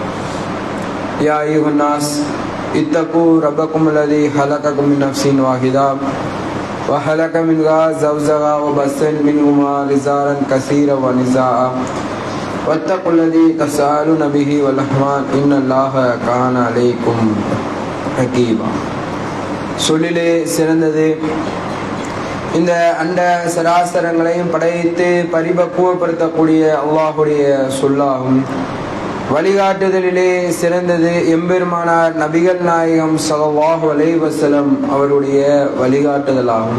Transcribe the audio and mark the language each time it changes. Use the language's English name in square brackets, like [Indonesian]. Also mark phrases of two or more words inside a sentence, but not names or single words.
[Arabic] يا أيها الناس اتقوا ربكم الذي خلقكم من نفس واحدة وخلق منها زوجها وبث منهما رجالا كثيرا ونساء واتقوا الذي تساءلون به والأرحام إن الله كان عليكم رقيبا. [Tamil] சொல்லிலே சிறந்தது இந்த அண்ட சராசரங்களையும் படைத்து பரிபக்குவப்படுத்தக்கூடிய அல்லாஹுடைய சொல்லாகும். வழிகாட்டுதலிலே சிறந்தது எம்பெருமானார் நபிகள் நாயகம் [Arabic] صلى الله عليه وسلم [Tamil] அவருடைய வழிகாட்டுதலாகும்.